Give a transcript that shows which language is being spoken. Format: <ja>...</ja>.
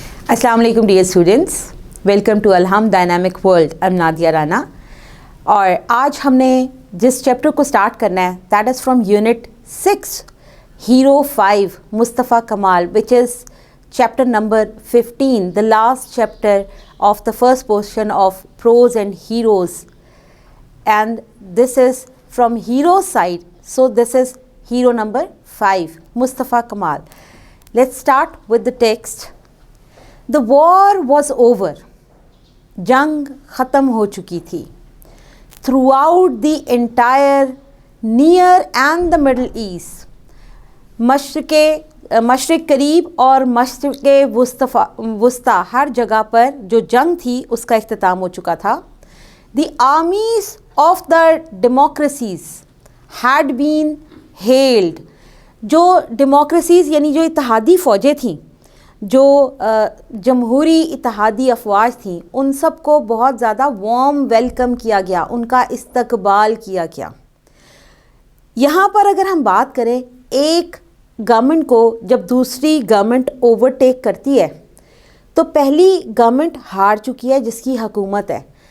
<en>अस्सलाम वालेकुम dear students, welcome to Alham Dynamic World. I am Nadia Rana</en> <hi>और आज हमने जिस चैप्टर को स्टार्ट करना है</hi> <en>That is from unit 6 hero 5 Mustafa Kamal, which is chapter number 15, the last chapter of the first portion of Prose and Heroes, and this is from hero side, so this is hero number 5 Mustafa Kamal. Let's start with the text. The war was over.</en> <hi>जंग ख़त्म हो चुकी थी.</hi> <en>Throughout the entire near and the Middle East,</en> <hi>मशरिक़ करीब और मशरिक़ वस्ता हर जगह पर जो जंग थी उसका इख्तिताम हो चुका था.</hi> <en>The armies of the democracies had been hailed.</en> <hi>जो डेमोक्रेसीज़ यानी जो इत्तेहादी फ़ौजें थीं, जो जमहूरी इत्तेहादी अफवाज थीं, उन सब को बहुत ज़्यादा वार्म वेलकम किया गया, उनका इस्तकबाल किया गया. यहाँ पर अगर हम बात करें, एक गवर्नमेंट को जब दूसरी गवर्नमेंट ओवरटेक करती है तो पहली गवर्नमेंट हार चुकी है जिसकी हुकूमत है.</hi>